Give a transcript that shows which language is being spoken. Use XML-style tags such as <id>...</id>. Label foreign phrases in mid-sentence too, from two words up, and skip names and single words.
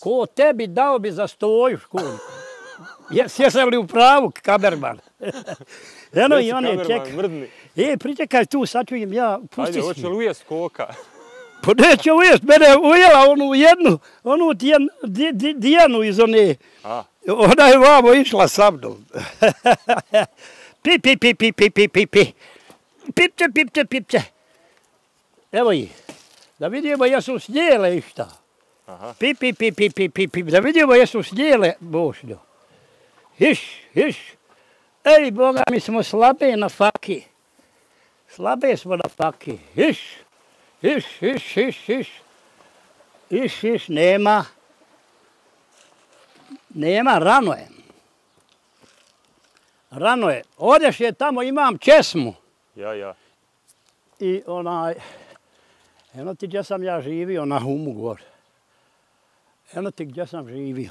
<bs>Ko tebi dao bi za stoju školjku? Jesam li u pravu, kamerman? Eno i one čeka. Pričekaj tu, sad ću im ja pustiti. Ajde, hoće li ujest koka? Pa neće ujest, mene je ujela onu jednu, onu Dijanu iz one. Ona je vamo išla sa mnom. Pi, pi, pi, pi, pi, pi, pi, pi. Pipče, pipče, pipče. Evo ih. Da vidimo jesu snijele išta. Pi, pi, pi, pi, pi, pi, pi. Da vidimo jesu snijele, Bošnjo. Iš, iš. Ej, Boga, mi smo slabe na faki. Slabe smo na faki. Iš, iš, iš, iš, iš. Iš, iš, nema. Nema, rano je. Rano je. Odeš je tamo, imam česmu. Ja. I eno ti gdje sam ja živio, na Humu gore. Eno ti gdje sam živio.</bs>